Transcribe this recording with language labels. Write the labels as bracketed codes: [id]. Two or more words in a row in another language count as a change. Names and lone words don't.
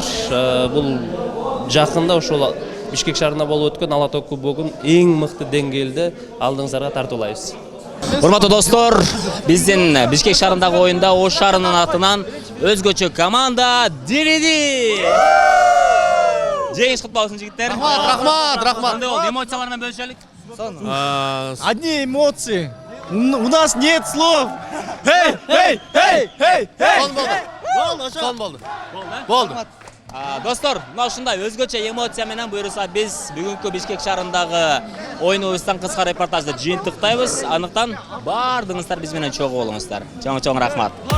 [ky] Бул жакында ошол Бишкек шаарында болуп өткөн Ала тоо кубогун эң мыкты деңгээлде алдыңыздарга тартуулайбыз. Урматтуу достор, биздин Бишкек шаарындагы оюнда Ош шаарынын атынан өзгөчө команда Дириди. Жеңиш куту болсун жигиттер. Рахмат. Кандай болду? Эмоциялар менен бөлүшөлүк. [ru] Одни эмоции. У нас нет слов. [ky] Болду. Достор, мына ушундай өзгөчө эмоция менен буюрса биз бүгүнкү Бишкек шаарындагы оюнубуздан кыска репортажды жыйынтыктайбыз. Андыктан баардыгыңыздар биз менен чогуу болуңуздар.